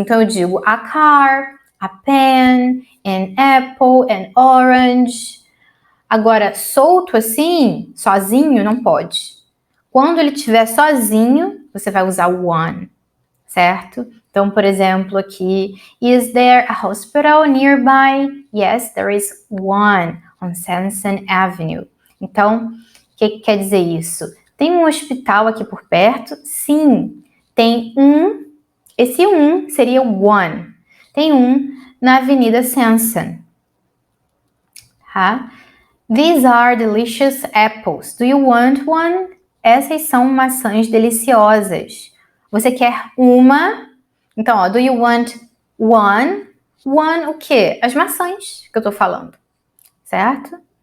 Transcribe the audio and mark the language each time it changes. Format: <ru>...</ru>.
<pt>Então eu digo</pt> <en>a car, a pen, an apple, an orange.</en> <pt>Agora, solto assim, sozinho, não pode. Quando ele estiver sozinho, você vai usar o one, certo? Então, por exemplo, aqui,</pt> <en>is there a hospital nearby? Yes, there is one on Sanson Avenue.</en> <pt>Então, o que quer dizer isso? Tem um hospital aqui por perto? Sim. Tem um, esse um seria o one. Tem um na Avenida Sanson. Tá?</pt> <en>These are delicious apples. Do you want one?</en> <pt>Essas são maçãs deliciosas. Você quer uma? Então, ó,</pt> <en>do you want one?</en> <pt>One o quê? As maçãs que eu tô falando, certo?</pt>